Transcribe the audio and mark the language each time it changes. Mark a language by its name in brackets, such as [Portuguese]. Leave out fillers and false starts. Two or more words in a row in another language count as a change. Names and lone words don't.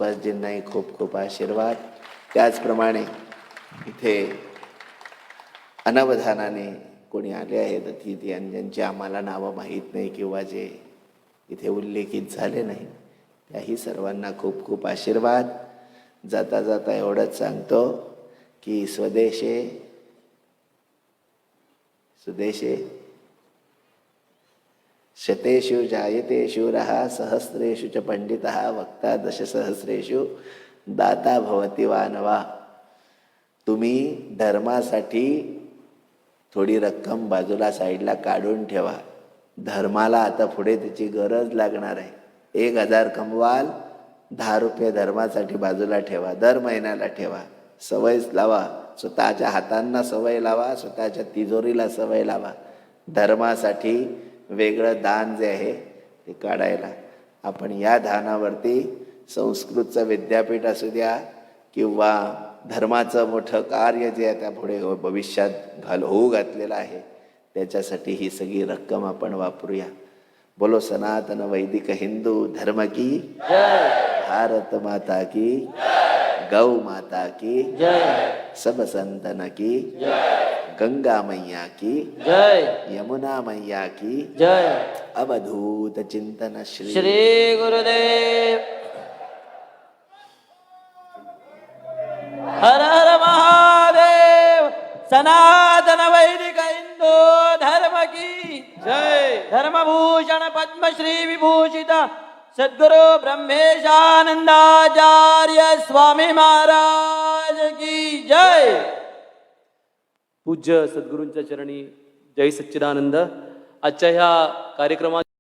[Marathi] सुभाषजींनाही खूप खूप आशीर्वाद. त्याचप्रमाणे इथे अनवधानाने कोणी आले आहेत अतिथी आणि ज्यांची आम्हाला नावं माहीत नाही किंवा जे इथे उल्लेखित झाले नाही, त्याही सर्वांना खूप खूप आशीर्वाद. जाता जाता एवढंच सांगतो की [Sanskrit] स्वदेशे सुदेशे शतेषु जायते शूरः सहस्रेषु च पंडितः वक्ता दशसहस्रेषु दाता भवति वानवा. [Marathi] तुम्ही धर्मासाठी थोडी रक्कम बाजूला साईडला काढून ठेवा. धर्माला आता पुढे त्याची गरज लागणार आहे. 1000 कमवाल, 10 रुपये धर्मासाठी बाजूला ठेवा, दर महिन्याला ठेवा. सवयच लावा, स्वतःच्या हातांना सवय लावा, स्वतःच्या तिजोरीला सवय लावा. धर्मासाठी वेगळं दान जे आहे ते काढायला. आपण या दानावरती संस्कृतचं विद्यापीठ असू द्या किंवा धर्माचं मोठं कार्य जे आहे त्या पुढे भविष्यात होऊ घातलेलं आहे, त्याच्यासाठी ही सगळी रक्कम आपण वापरूया. [Hindi] बोलो सनातन वैदिक हिंदू धर्म की जय, भारत माता की गौ माता की जय, सब संतन की जय, गंगा मैया की जय, यमुना मैया की जय. अवधूत चिंतन श्री श्री गुरुदेव. हर हर महादेव. सनातन वैदिक हिंदू धर्म की जय. धर्मभूषण पद्मश्री विभूषित सद्गुरु ब्रह्मेशानंदाचार्य स्वामी महाराज की जय. [Marathi] पूज्य सद्गुरूंच्या चरणी [Hindi] जय सच्चिदानंद. [Marathi] आजच्या ह्या कार्यक्रमात